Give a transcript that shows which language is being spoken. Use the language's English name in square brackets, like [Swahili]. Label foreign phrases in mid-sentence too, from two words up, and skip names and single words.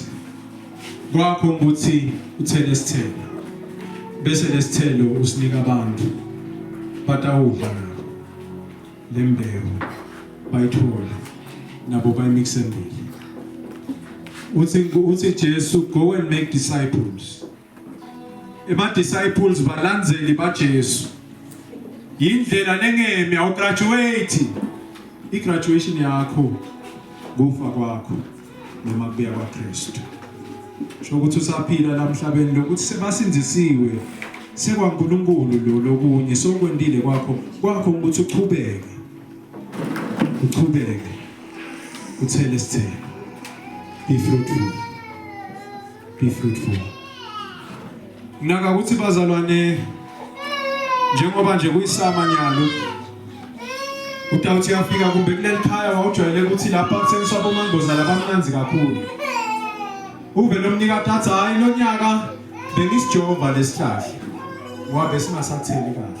[Swati] Kwakho ukuthi uthele isithelo. Bese lesithelo usinika abantu. Batawudla nabo. Lembewu bayithola nabo bayimixe mbili. [English] Uthi Jesu go and make disciples. [Swati] Ema disciples balandzeli baJesu. Yindlela lengeme awugraduate. I-graduation yakho kufa kwakho noma kubuya kwaKristu. Shokuthi usaphila la emhlabeni lokuthi sebasinzisiwe sekwaNkulunkulu lo lokunye sokwendile kwakho ukuthi uchubeke uthele isithelo. [English] Be fruitful. Be fruitful. [Swati] Naka ukuthi bazalwane njengoba nje kuyisamanyalo utawuthi yafika kumbe kuleli khaya wawujwayele ukuthi lapha kuthengiswa bomangoza labamnanzi kakhulu. Uve lo mnikati athi hayi lo nyaka bengisijova lesihlahla ngoba singasatheli kahle.